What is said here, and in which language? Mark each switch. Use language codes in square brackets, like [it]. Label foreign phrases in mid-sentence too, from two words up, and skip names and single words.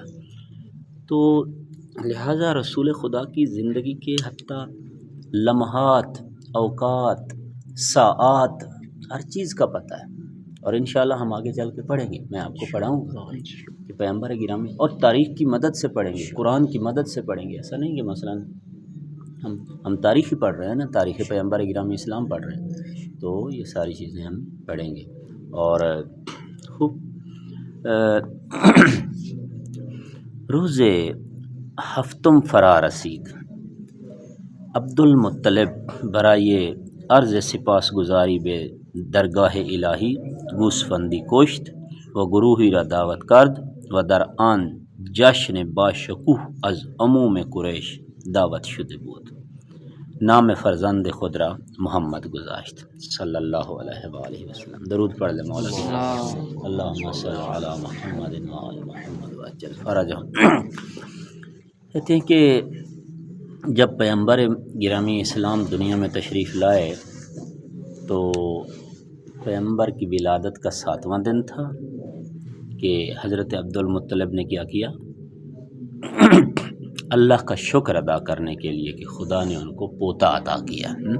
[ur] تو لہٰذا رسول خدا کی زندگی کے حتیٰ لمحات، اوقات، ساعات، ہر چیز کا پتہ ہے، اور انشاءاللہ ہم آگے چل کے پڑھیں گے، میں آپ کو پڑھاؤں گا کہ پیغمبر گرامی، اور تاریخ کی مدد سے پڑھیں گے، قرآن کی مدد سے پڑھیں گے۔ ایسا نہیں کہ مثلاً ہم تاریخ ہی پڑھ رہے ہیں نا، تاریخ پیغمبر گرامی اسلام پڑھ رہے ہیں، تو یہ ساری چیزیں ہم پڑھیں گے۔ [fa] اور خوب روز ہفتم فرا رسید، عبد المطلب برائے عرض سپاس گزاری بے درگاہ الہی گوسفندی کشت و گروہی را دعوت کرد و در آن جشن باشکوه از عموم قریش دعوت شده بود، نام فرزند خود را محمد گذاشت [ar] صلی اللہ علیہ وآلہ وسلم۔ [ur] درود پڑھ لے مولا کی، [ar] اللہم صل علی محمد و آل محمد وعجل فرجہم۔ [ur] کہتے ہیں کہ جب پیغمبر گرامی اسلام دنیا میں تشریف لائے تو پیغمبر کی ولادت کا 7واں دن تھا کہ حضرت عبد المطلب نے کیا کیا، اللہ کا شکر ادا کرنے کے لیے کہ خدا نے ان کو پوتا عطا کیا۔